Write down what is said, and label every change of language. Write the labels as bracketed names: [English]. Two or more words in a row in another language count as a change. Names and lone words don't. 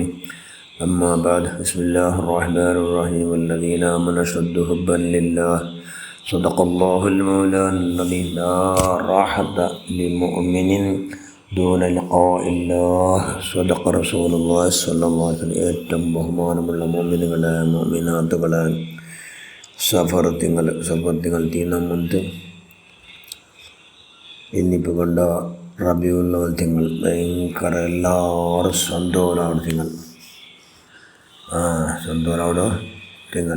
[Arabic] أما بعد. بسم الله الرحمن الرحيم. والذين آمنوا أشد حبا لله. صدق الله المولى الذي لا راحة لمؤمن دون لقاء الله. صدق رسول الله صلى الله عليه وسلم. [Malayalam] ഏറ്റവും ബഹുമാനമുള്ള മുഅ്മിനാത്തുകളെ സഫർ തീർന്നുമുണ്ട്. ഇന്നിപ്പോൾ കണ്ട റബീഉൽ അവ്വൽ തിങ്കൾ ഭയങ്കര എല്ലാവരും സന്തോഷമാണ് തിങ്കൾ. സന്തോഷമാണ് തിങ്കൾ.